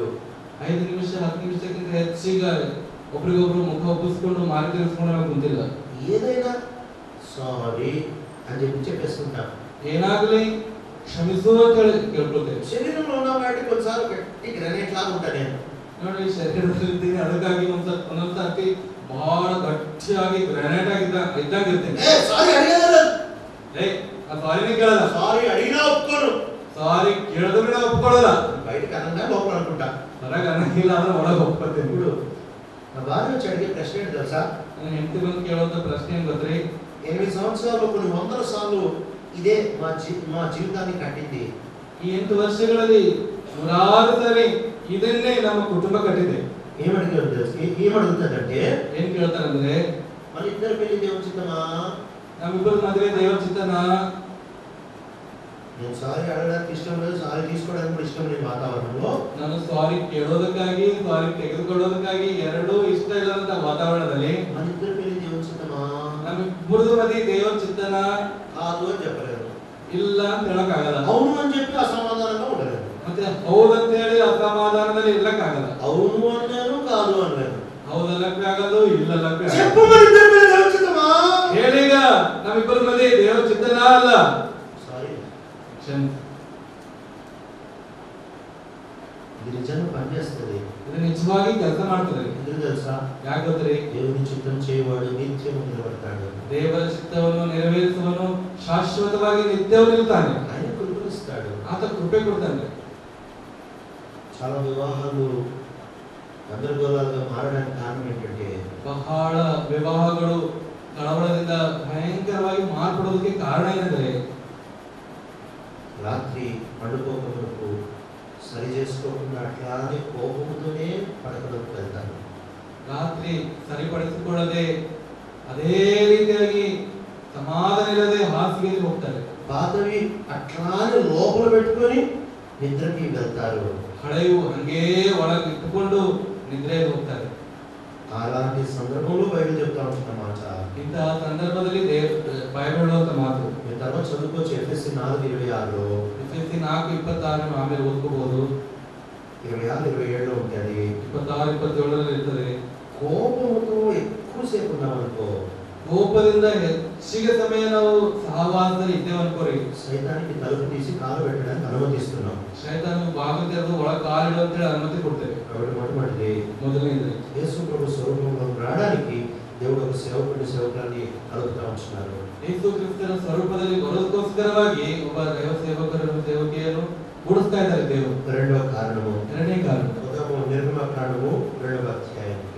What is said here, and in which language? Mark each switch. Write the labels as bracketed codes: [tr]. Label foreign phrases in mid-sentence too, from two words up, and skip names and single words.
[kn] 5 ನಿಮಿಷ 10 ನಿಮಿಷಕ್ಕಿಂತ ಹೆಚ್ಚಿಗ ಒಬ್ರಿಗೊಬ್ರು ಮುಖ ಒಪ್ಪಿಸ್ಕೊಂಡು ಮಾರಿ ತಿಳಿಸ್ಕೊಂಡು ನಮಗೆ ಗೊತ್ತಿಲ್ಲ. [te] ఏదైనా సారీ అని చెప్పేస్తుంటాం. [kn] ಏನಾಗಲಿ ಕ್ಷಮಿಸು ಅಂತ ಹೇಳಿ ಕೇಳ್ಕೊಳ್ತೇವೆ. [te] శరీరంలో ఉన్న వాటి కొన్నిసార్లు గట్టి గ్రానైట్ లాగా ఉంటా నేను. [kn] ನೋಡಿ, ಶರೀರದಲ್ಲಿ ಅದಕ್ಕಾಗಿ ಒಂದೊಂದ್ಸತಿ ಬಹಳ ಗಟ್ಟಿಯಾಗಿ ಗ್ರಾನೈಟ್ ಇದ್ದಾಗ ಇರ್ತೇನೆ. [te] సారీ అడిగాను, [kn] ಆ ಸಾರಿನೇ ಕೇಳಲ್ಲ. [te] సారీ అడిగినా ఒప్పుకోను. [kn] ಸಾರಿ ಕೇಳಿದ್ರೆ ನಾವು ಒಪ್ಕೊಳ್ಳಲ್ಲ. [te] బయటకు అనగా లోపల అనుకుంటా. [kn] ಹೊರಗೆ ಅನ್ನಂಗಿಲ್ಲ, ಆದ್ರೆ ಒಳಗೆ ಒಪ್ಕೊತೇನೆ. [te] ఇప్పుడు నా భార్య వచ్చి అడిగే ప్రశ్న ఏంటి తెలుసా? [kn] ನನ್ನ ಹೆಂಡತಿ ಬಂದು ಕೇಳುವಂತ ಪ್ರಶ್ನೆ ಏನ್ ಗೊತ್ತ್ರಿ? [te] 8 సంవత్సరాలు కొన్ని 100 సార్లు ఇదే మా జీవితాన్ని కట్టింది. [kn] ಈ 8 ವರ್ಷಗಳಲ್ಲಿ 100 ಸಾರಿ ಇದನ್ನೇ ನಮ್ಮ ಕುಟುಂಬ ಕಟ್ಟಿದೆ. [te] ఏమడుగుతుందంటే, [kn] ಏನ್ ಕೇಳ್ತಾರಂದ್ರೆ, [te] మన ఇద్దరు పెళ్లి దేవుని చిత్తమా? [kn] ನಮ್ಮಿಬ್ಬರ ಮದುವೆ ದೇವರ ಚಿತ್ತನಾ? [te] నేను సారీ అడగడానికి ఇష్టం లేదు, సారీ తీసుకోవడానికి కూడా ఇష్టం లేదు వాతావరణంలో. [kn] ನಾನು ಸಾರಿ ಕೇಳೋದಕ್ಕಾಗಿ ಸಾರಿ ತೆಗೆದುಕೊಳ್ಳೋದಕ್ಕಾಗಿ ಎರಡೂ ಇಷ್ಟ ಇಲ್ಲದಂತ ವಾತಾವರಣದಲ್ಲಿ [te] మన ఇద్దరు పెళ్లి దేవుని చిత్తమా? [kn] ನಮ್ಮಿಬ್ಬರದು ಮದುವೆ ದೇವರ ಚಿತ್ತನಾ? [te] కాదు అని చెప్పలేదు. [kn] ಇಲ್ಲ ಅಂತ ಹೇಳಕ್ಕಾಗಲ್ಲ. [te] అవును అని చెప్పి అసమాధానంగా ఉండలేదు. [kn] ಮತ್ತೆ ಹೌದಂತ ಹೇಳಿ ಅಸಮಾಧಾನದಲ್ಲಿ ಇರ್ಲಕ್ಕಾಗಲ್ಲ. [te] అవును అన్నాను, కాదు అన్నాను. [kn] ಹೌದಲ್ಲಕ್ಕೆ ಆಗಲ್ಲ, ಇಲ್ಲಲ್ಲಕ್ಕೆ ಆಗಲ್ಲ. [te] చెప్పు, మన ఇద్దరు పెళ్లి దేవుని చిత్తమా? [kn] ಹೇಳೀಗ ನಮ್ಮಿಬ್ಬರ ಮದುವೆ ದೇವರ ಚಿತ್ತನಾ? ಅಲ್ಲ. [te] సారీ, [kn] ಕ್ಷಮಿಸಿ. [te] ఇది నిజంగా పనిచేస్తుంది. [kn] ಇದು ನಿಜವಾಗಿ ಕೆಲಸ ಮಾಡ್ತದೆ. [te] ఎందుకు తెలుసా? [kn] ಯಾಕೆ ಗೊತ್ತ್ರಿ? [te] దేవుని చిత్తం చేయవాడు నిత్యం నిలబడతాడు. [kn] ದೇವರ ಚಿತ್ತವನ್ನು ನೆರವೇರಿಸುವನು ಶಾಶ್ವತವಾಗಿ ನಿತ್ಯವೂ ನಿಲ್ತಾನೆ. [te] ఆయన కృపనిస్తాడు. [kn] ಆತ ಕೃಪೆ ಕೊಡ್ತಾನೆ. [te] చాలా వివాహాలు గందరగోళాలుగా మారడానికి కారణం ఏంటంటే, [kn] ಬಹಳ ವಿವಾಹಗಳು ಕಳವಳದಿಂದ ಭಯಂಕರವಾಗಿ ಮಾರ್ಪಡೋದಕ್ಕೆ ಕಾರಣ ಏನಂದ್ರೆ, [te] రాత్రి పండుకోకమునకు సరి చేసుకోకుండా అట్లానే కోపంతోనే పడకలోకి వెళ్తారు. [kn] ರಾತ್ರಿ ಸರಿಪಡಿಸಿಕೊಳ್ಳದೆ ಅದೇ ರೀತಿಯಾಗಿ ಸಮಾಧಾನ ಇಲ್ಲದೆ ಹಾಸಿಗೆಯಲ್ಲಿ ಹೋಗ್ತಾರೆ. [te] పాతవి అట్లానే లోపల పెట్టుకొని నిద్రకి వెళ్తారు. [kn] ಹಳೆಯು ಹಂಗೇ ಒಳಗೆ ಇಟ್ಟುಕೊಂಡು ನಿದ್ರೆಗೆ ಹೋಗ್ತಾರೆ. [te] అలాంటి సందర్భంలో బైబిల్ చెప్తా ఉంటున్నమాట. [kn] ಇಂತಹ ಸಂದರ್ಭದಲ್ಲಿ ಬೈಬಲ್ ಹೇಳುವಂತ ಮಾತು [te] మీరు తర్వాత చదువుకోవచ్చు. ఎఫెసీ 4:26లో [kn] ಎಫೆಸಿ 4:26 ಆಮೇಲೆ ಓದ್ಕೋಬಹುದು. [te] 26-27 ఉంటుంది. [kn] 26-27 ಇರ್ತದೆ. [te] కోపంతో ఎక్కువసేపు ఉన్నామనుకో, [kn] ಕೋಪದಿಂದ ಹೆಚ್ಚಿಗೆ ಸಮಯ ನಾವು ಸಹವಾಸದಲ್ಲಿ ಇದ್ದೇವೆ ಅನ್ಕೋರಿ, [te] ಸೈತಾನಿಗೆ ತలుపు తీసి కాలు పెట్టడానికి అనుమతిస్తున్నాం. [kn] ಶೈತಾನ ಬಾಗಿಲು ತೆರೆದು ಒಳಗೆ ಕಾಲಿಡು ಅಂತ ಹೇಳಿ ಅನುಮತಿ ಕೊಡ್ತೇವೆ. [te] కాబట్టి మొట్టమొదటిది [kn] ಮೊದಲನೇದು [te] యేసు ప్రభు స్వరూపంలో రావడానికి దేవుడు ఒక సేవకురాన్ని కలుపుతా ఉంటున్నారు. [kn] ಯೇಸು ಕ್ರಿಸ್ತನ ಸ್ವರೂಪದಲ್ಲಿ ಬರೋದಕ್ಕೋಸ್ಕರವಾಗಿ ಒಬ್ಬ ದೈವ ಸೇವಕರನ್ನು ಸೇವಕಿಯನ್ನು ಕೂಡಿಸ್ತಾ ಇದ್ದಾರೆ ದೇವರು. [te] రెండవ కారణము, [kn] ಎರಡನೇ ಕಾರಣ [te] నిర్గమకాండము 2వ అధ్యాయానికి,